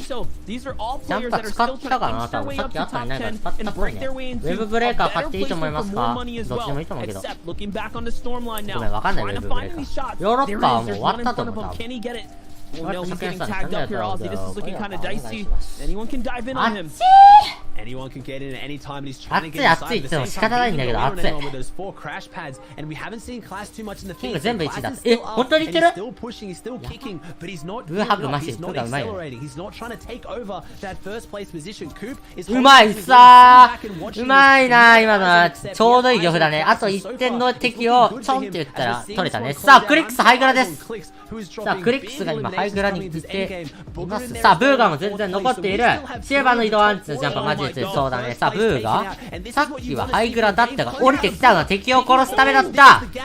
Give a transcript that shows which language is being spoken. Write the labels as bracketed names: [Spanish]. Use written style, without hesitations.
[Japanese] ジャンパー使ったかな、多分さっきあったんじゃないから使ったっぽいね。ウェブブレーカー買っていいと思いますか？どっちでもいいと思うけど。ごめん、わかんない、ウェブブレーカー。ヨーロッパはもう終わったと思う、多分。 [English] Well, no, he's getting tagged up here, Ozzy. This is looking kind of dicey. Anyone can dive in on him. Anyone can get in at any time, and he's trying to get inside the same time. He's going with those 4 crash pads, and we haven't seen Class too much in the field. Class is still up, and he's still pushing, he's still kicking, but he's not giving up, he's not accelerating, he's not trying to take over that first place position. Coop is [Japanese] うまいさー、うまいな、今のはちょうどいい漁夫だね。あと1点の敵をちょんって言ったら取れたね。さあ、クリックスハイグラです。さあ、クリックスが今ハイグラに来ています。さあ、ブーガーも全然残っている。シェーバーの移動アンチのジャンプはマジで強そうだね。さあ、ブーガーさっきはハイグラだったが、降りてきたのは敵を殺すためだった。